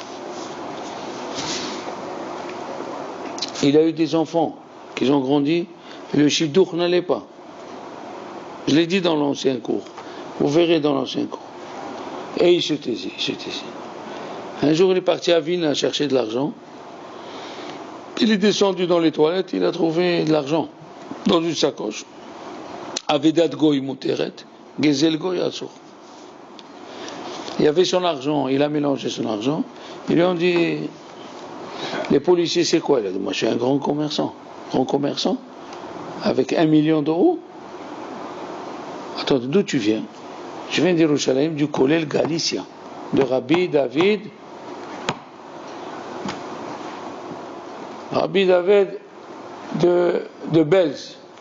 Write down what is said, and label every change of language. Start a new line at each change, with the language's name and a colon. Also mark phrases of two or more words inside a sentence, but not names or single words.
French: Il a eu des enfants qui ont grandi, et le shidduch n'allait pas. Je l'ai dit dans l'ancien cours. Vous verrez dans l'ancien cours. Et il se taisait. Un jour, il est parti à Vilna chercher de l'argent. Il est descendu dans les toilettes, il a trouvé de l'argent dans une sacoche.
Hebrew: אבדת גוי מותרת, גזל גוי אסור.
French: Il y avait son argent, il a mélangé son argent. Ils lui ont dit, les policiers, c'est quoi? Il a dit, moi je suis un grand commerçant. Avec 1 million d'euros. Attends, d'où tu viens? Je viens d'Yerushalayim, du Kollel Galicia, de Rabbi David de Belz.